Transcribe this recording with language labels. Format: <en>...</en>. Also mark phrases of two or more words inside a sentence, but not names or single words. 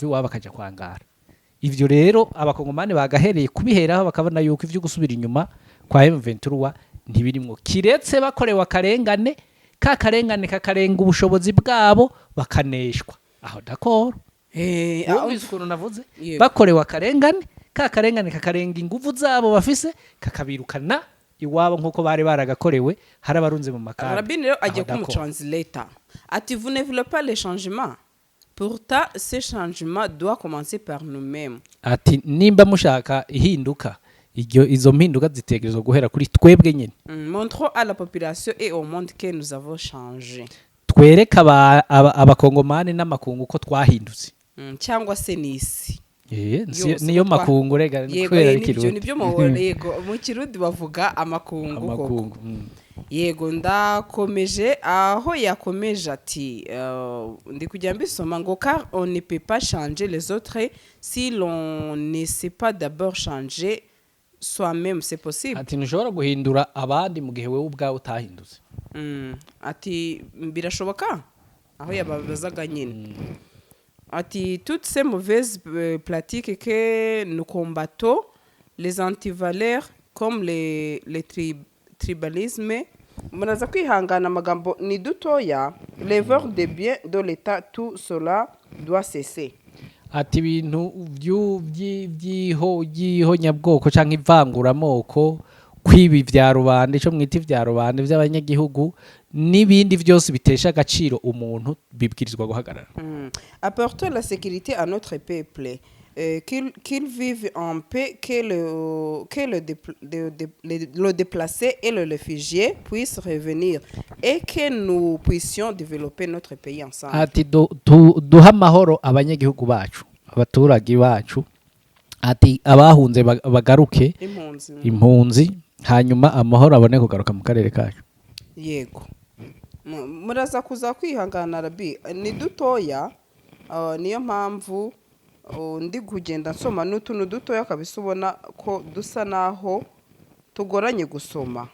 <rn>iwabo akaja kwangara ivyo rero abakongomani bagahereye kubiheraho bakabona yuko ivyo gusubira inyuma kwa M23 ntibirimwo kiretse bakorewe akarengane kakarenga ubushobozi bwabo bakaneshwa aho d'accord ukuntu navuze bakorewe akarengane kakarenga ingufu zabo bafise kakabirukana iwabo nkuko bari baragakorewe harabarunze mu makara</rn> <rw>Rabini rero agiye kumutranslator ati</rw> <fr>vous ne voulez pas les changements pourtant ces changements doivent commencer par nous-mêmes</fr> <rn>ati nimba mushaka ihinduka izo mpinduka zitegerezwa guhera kuri twebwe nyine.</rn> <fr>Montrons à la population et au monde que nous avons changé.</fr> <rw>Twereka abakongomani n'amakungu ko twahindutse. Cyangwa se n'isi. Niyo makungu rega kubera n'ibyo nibyo mu Kirundi bavuga amakungu koko. Yego ndakomeje aho yakomeje ati ndi kujya mbisoma ngo</rw> <fr>car on ne peut pas changer les autres si l'on ne sait pas d'abord changer soi-même. C'est possible.</fr> <rw>Ati ntushobora guhindura abandi mu gihe wewe ubwawe utahindutse. Ati birashoboka aho yababazaga nyine.</rw> <fr>Ati toutes ces mauvaises pratiques que nous combattons, les antivaleurs comme les tribalisme,</fr> <rw>munaza kwihangana amagambo ni dutoya,</rw> <fr>les voleurs de bien de l'état, tout cela doit cesser.</fr> <rn>Ati ibintu by'ihonyabwoko cyangwa ivanguramoko, kwibi vya rubanda, ico mwita vya rubanda by'abanyagihugu n'ibindi byose bitesha agaciro umuntu bibwirizwa guhagarara.</rn> <fr>Apporter la sécurité à notre peuple, qu'il vive en paix, que le déplacé et le réfugié puissent revenir et que nous puissions développer notre pays ensemble.</fr> <rw>Ati duha amahoro abanyagihugu bacu, abaturage bacu, ati abahunze bagaruke impunzi, hanyuma amahoro abone kugaruka mu karere kacu. Yego muraza kuza kwihangana Rabi, ni dutoya, niyo mpamvu ndi kugenda nsoma n'utuntu dutoya kabisa ubona ko dusa naho tugoranye gusoma.</rw>